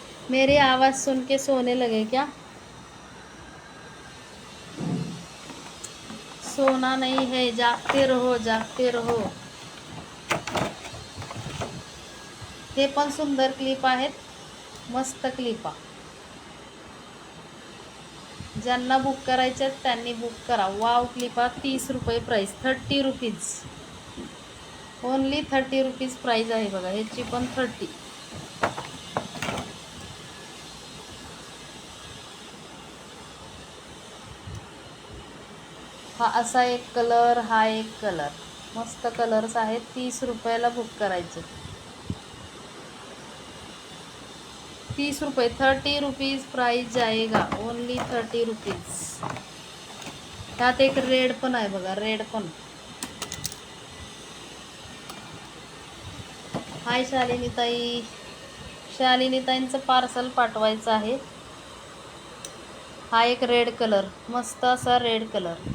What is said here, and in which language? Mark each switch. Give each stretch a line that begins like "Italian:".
Hindi: मेरी आवाज़ सुन के सोने लगे क्या? सोना नहीं है, जागते रहो जागते रहो.
Marathi: हे पण सुंदर क्लिप आहेत, मस्त क्लिपा. ज्यांना बुक करायचे त्यांनी बुक करा. वाव क्लिपा. 30 रुपये price, 30 rupees,
English: only 30 rupees price
Marathi: आहे बघा. ह्याची पण 30. हा असा एक कलर, हा एक कलर, मस्त कलर्स आहेत. 30 रुपयाला बुक करायचे.
Hindi: 30 रुपये, 30 रुपीज प्राइस जाएगा,
English: Only 30 rupees.
Marathi: त्यात एक रेड पण आहे बघा, रेड पण. हाय शालिनी ताई. शालिनी ताईंचं पार्सल पाठवायचं आहे. हा एक रेड कलर, मस्त असा रेड कलर.